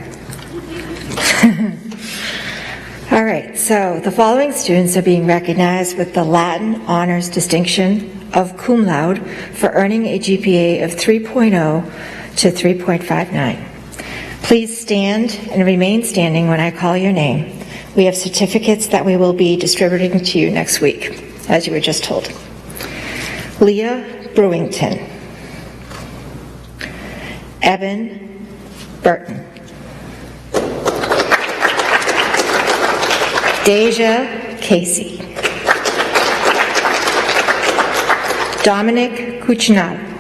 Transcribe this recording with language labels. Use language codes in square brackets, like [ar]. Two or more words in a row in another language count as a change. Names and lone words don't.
[en] All right, so the following students are being recognized with the Latin Honors Distinction of Cum Laude for earning a GPA of 3.0 to 3.59. Please stand and remain standing when I call your name. We have certificates that we will be distributing to you next week, as you were just told. Leah Brewington. Evan Burton. Deja Casey. Dominic Cuccinell.